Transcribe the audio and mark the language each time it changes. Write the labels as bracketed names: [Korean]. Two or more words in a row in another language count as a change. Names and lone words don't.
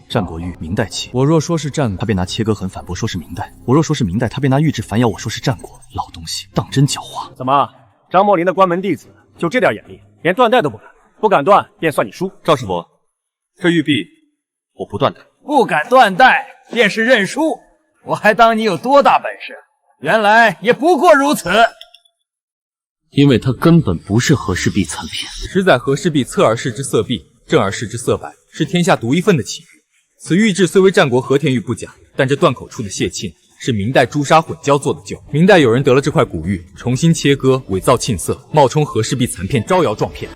[Chinese] 戰國玉，明代起。我若說是戰國，他便拿切割痕反駁說是明代；我若說是明代，他便拿玉質反咬我說是戰國。老東西，當真狡猾。怎麼，張墨林的關門弟子就這點眼力，連斷代都不敢？不敢斷，便算你輸。趙師伯，這玉璧我不斷代。不敢斷代，便是認輸。我還當你有多大本事，原來也不過如此。因为它根本不是和氏璧残片。实载和氏璧侧耳氏之色璧，正耳氏之色白，是天下独一份的奇玉。此玉质虽为战国和田玉不假，但这断口处的蟹沁是明代朱砂混交做的旧。明代有人得了这块古玉，重新切割，伪造沁色，冒充和氏璧残片，招摇撞骗。